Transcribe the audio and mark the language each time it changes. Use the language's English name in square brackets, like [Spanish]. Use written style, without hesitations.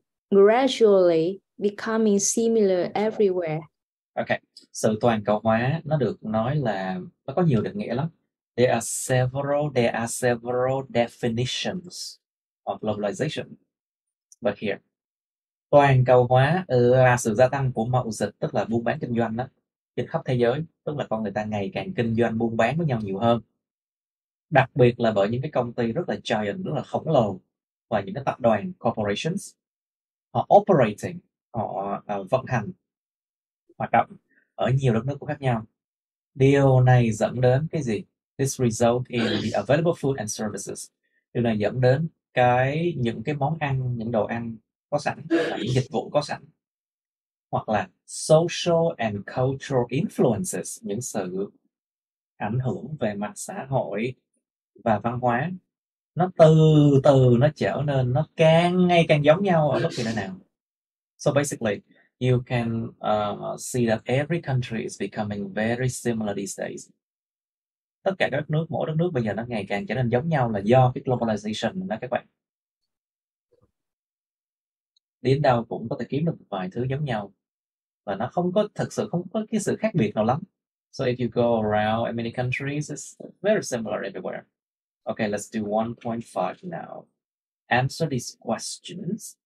[English] Gradually becoming similar everywhere. [Vietnamese] Okay, sự toàn cầu hóa nó được nói là nó có nhiều định nghĩa lắm. [English] There are several definitions of globalization. [Vietnamese] But here, toàn cầu hóa là sự gia tăng của mậu dịch, tức là buôn bán kinh doanh đó, trên khắp thế giới, tức là con người ta ngày càng kinh doanh buôn bán với nhau nhiều hơn. Đặc biệt là bởi những cái công ty rất là giant, rất là khổng lồ và những cái tập đoàn corporations, họ operating, họ vận hành hoạt động ở nhiều đất nước khác nhau. Điều này dẫn đến cái gì? [English] This result in the available food and services. [Vietnamese] Điều này dẫn đến những cái món ăn, những đồ ăn có sẵn và những dịch vụ có sẵn. Hoặc là [English] social and cultural influences, [Vietnamese] những sự ảnh hưởng về mặt xã hội và văn hóa. Nó từ từ nó trở nên, nó ngày càng giống nhau ở bất kỳ nơi nào. [English] So basically, you can see that every country is becoming very similar these days. [Vietnamese] Tất cả các nước, mỗi đất nước bây giờ nó ngày càng trở nên giống nhau là do cái globalization đó các bạn. Đến đâu cũng có thể kiếm được một vài thứ giống nhau. Và nó thực sự không có cái sự khác biệt nào lắm. [English] So if you go around in many countries, it's very similar everywhere. Okay, let's do 1.5 now. Answer these questions.